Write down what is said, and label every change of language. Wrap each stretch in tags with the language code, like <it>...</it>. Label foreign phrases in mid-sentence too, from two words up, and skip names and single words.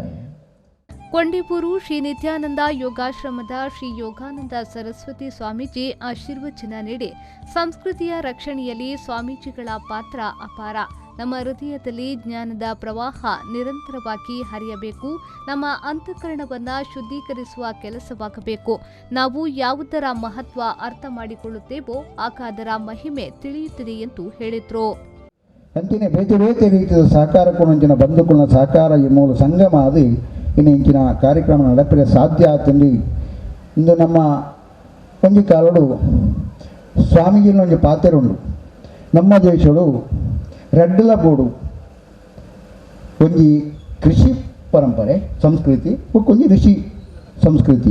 <kn>ಕೊಂಡೇಪೂರು ಶ್ರೀ ನಿತ್ಯಾನಂದ ಯೋಗಾಶ್ರಮದ ಶ್ರೀ ಯೋಗಾನಂದ ಸರಸ್ವತಿ ಸ್ವಾಮೀಜಿ ಆಶೀರ್ವಚನ ನೀಡಿ ಸಂಸ್ಕೃತಿಯ ರಕ್ಷಣೆಯಲ್ಲಿ ಸ್ವಾಮೀಜಿಗಳ ಪಾತ್ರ ಅಪಾರ. ನಮ್ಮ ಹೃದಯದಲ್ಲಿ ಜ್ಞಾನದ ಪ್ರವಾಹ ನಿರಂತರವಾಗಿ ಹರಿಯಬೇಕು. ನಮ್ಮ ಅಂತಃಕರಣವನ್ನು ಶುದ್ಧೀಕರಿಸುವ ಕೆಲಸವಾಗಬೇಕು. ನಾವು ಯಾವುದರ ಮಹತ್ವ ಅರ್ಥ ಮಾಡಿಕೊಳ್ಳುತ್ತೇವೋ ಆಗ ಅದರ ಮಹಿಮೆ ತಿಳಿಯುತ್ತದೆ ಎಂದು ಹೇಳಿದರು.</kn> <tcy>ಅಂತಿನ ಬೇತೆ ಬೇತೆ ರೀತಿಯ ಸಹಕಾರ ಕೊನಂಚಿನ ಬಂಧುಕುಲ ಸಹಕಾರ ಈ ಮೂಲ ಸಂಗಮ ಅದು ಇನ್ನು ಇಂಚಿನ ಕಾರ್ಯಕ್ರಮ ನಡಪರೆ ಸಾಧ್ಯ ಆತಂದು ಇಂದು ನಮ್ಮ ಒಂಜಿ ಕಾಲಡು ಸ್ವಾಮೀಜಿನ ಒಂಜಿ ಪಾತ್ರ ಉಂಡು. ನಮ್ಮ ದೇಶಡು ರೆಡ್ಲ ಬೋಡು ಒಂಜಿ ಕೃಷಿ ಪರಂಪರೆ ಸಂಸ್ಕೃತಿ ಒಂಜಿ ಋಷಿ ಸಂಸ್ಕೃತಿ.</tcy>